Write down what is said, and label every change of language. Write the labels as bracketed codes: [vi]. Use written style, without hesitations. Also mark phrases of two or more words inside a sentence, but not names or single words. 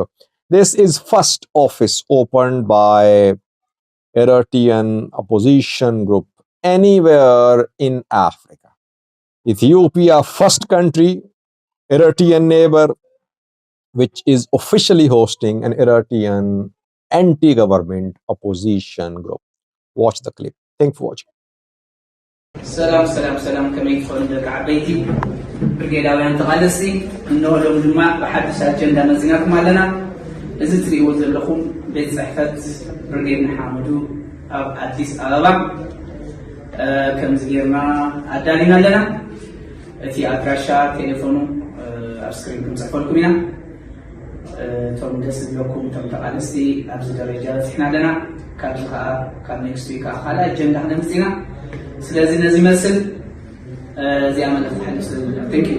[en] This is first office opened by Eritrean opposition group anywhere in Africa. Ethiopia, first country, Eritrean neighbor, which is officially hosting an Eritrean anti-government opposition group. Watch the clip. Thank you for watching. [ti] ሰላም ከመይ ትፈልጡ ደቂ ዓበይቲ ብርጌዳውያን ተቃለሲ እንሆ ሎም ድማ ብሓድሽ ኣጀንዳ መፂናኩም ኣለና እዚ ትሪእዎ ዘለኹም ቤት ፅሕፈት ብርጌድ ሓመዱ ኣብ ኣዲስ ኣበባ ከምዚ ጌርና ኣዳሊና ኣለና እቲ ኣድራሻ ቴሌፎኑ ኣብ ስክሪን ክንፅፈልኩም ኢና እቶም ደስ ዝብለኩም እቶም ተቃለስቲ ኣብዚ ደረጃ ፅሕና ኣለና ካብዚ ከዓ ካብ [en] next week [ti] ካልእ ኣጀንዳ ክነምፅና [am] ስለዚህ እነዚህ መስል እዚያ ማለት ተሐልስ [en] thank you